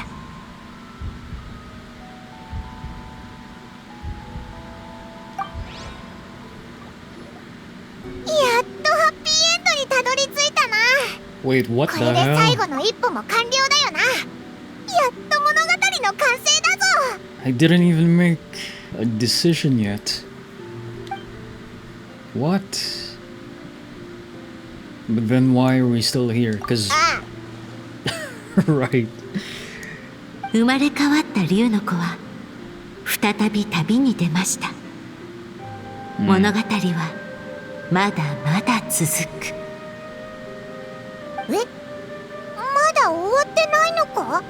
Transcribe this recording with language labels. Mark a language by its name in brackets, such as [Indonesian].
[Japanese] やっとハッピーエンドにたどり着いたな。 [English] Wait, what [Japanese] こ [English] the [Japanese] れで最 [English] hell? [Japanese] 後の一歩も完了だよな。やっと物語の完成だぞ。 [English] I didn't even make a decision yet. What? But then why are we still here? Because... right. [Japanese] 生まれ変わった竜の子は再び旅に出ました。物語はまだまだ続く。まだ終わってないのか？